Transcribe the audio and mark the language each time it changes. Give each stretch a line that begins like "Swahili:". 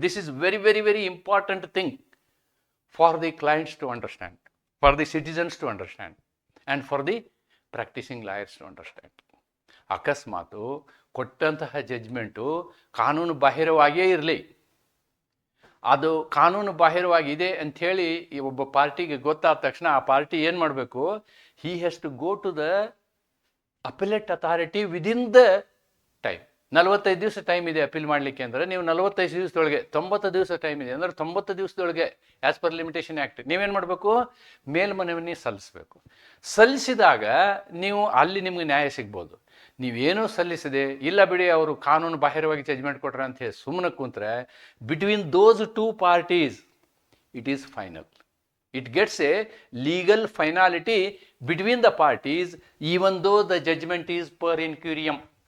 English: This is very, very, very important thing for the clients to understand, for the citizens to understand, and for the practicing lawyers to understand.
Kannada: ಅಕಸ್ಮಾತು ಕೊಟ್ಟಂತಹ judgement ಕಾನೂನು ಬಾಹಿರವಾಗಿಯೇ ಇರಲಿ, ಅದು ಕಾನೂನು ಬಾಹಿರವಾಗಿದೆ ಅಂಥೇಳಿ ಒಬ್ಬ ಪಾರ್ಟಿಗೆ ಗೊತ್ತಾದ ತಕ್ಷಣ ಆ ಪಾರ್ಟಿ ಏನು ಮಾಡಬೇಕು?
English: He has to go to the appellate authority within the time.
Kannada: 45 ದಿವಸ ಟೈಮ್ ಇದೆ ಅಪೀಲ್ ಮಾಡಲಿಕ್ಕೆ ಅಂದರೆ, ನೀವು 45 ದಿವಸದೊಳಗೆ, 90 ದಿವಸ ಟೈಮ್ ಇದೆ ಅಂದರೆ 90 ದಿವಸದೊಳಗೆ ಆ್ಯಸ್ ಪರ್ ಲಿಮಿಟೇಷನ್ ಆ್ಯಕ್ಟ್ ನೀವೇನು ಮಾಡಬೇಕು? ಮೇಲ್ಮನವಿಯನ್ನು ಸಲ್ಲಿಸಬೇಕು. ಸಲ್ಲಿಸಿದಾಗ ನೀವು ಅಲ್ಲಿ ನಿಮಗೆ ನ್ಯಾಯ ಸಿಗ್ಬೋದು. ನೀವೇನೂ ಸಲ್ಲಿಸದೆ, ಇಲ್ಲ ಬಿಡಿ ಅವರು ಕಾನೂನು ಬಾಹಿರವಾಗಿ ಜಡ್ಜ್ಮೆಂಟ್ ಕೊಟ್ರೆ ಅಂತ ಹೇಳಿ ಸುಮ್ಮನೆ ಕೂತ್ರೆ,
English: Between those two parties it is final. It gets a legal finality between the parties, even though the judgment is per incuriam.